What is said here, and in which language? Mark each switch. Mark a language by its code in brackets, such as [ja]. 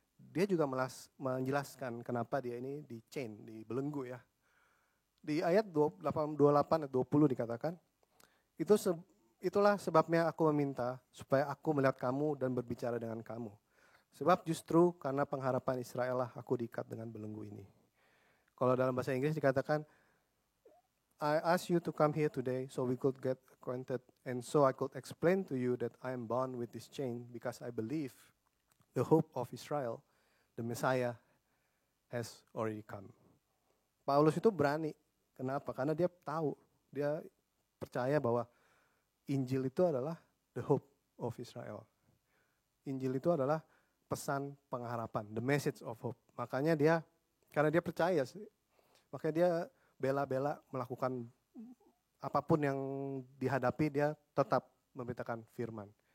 [id] Dia juga menjelaskan kenapa dia ini dibelenggu ya. Di ayat 28 dan 20 dikatakan, itulah sebabnya aku meminta supaya aku melihat kamu dan berbicara dengan kamu. Sebab justru karena pengharapan Israel lah aku diikat dengan belenggu ini. Kalau dalam bahasa Inggris dikatakan, [en] I ask you to come here today so we could get acquainted and so I could explain to you that I am bound with this chain because I believe the hope of Israel, the Messiah, has already come. [id] Paulus itu berani. Kenapa? Karena dia tahu, dia percaya bahwa Injil itu adalah [en] the hope of Israel. [id] Injil itu adalah pesan pengharapan, [en] the message of hope. [id] Makanya karena dia percaya, makanya dia bela-bela melakukan apapun yang dihadapi, dia tetap memberitakan firman.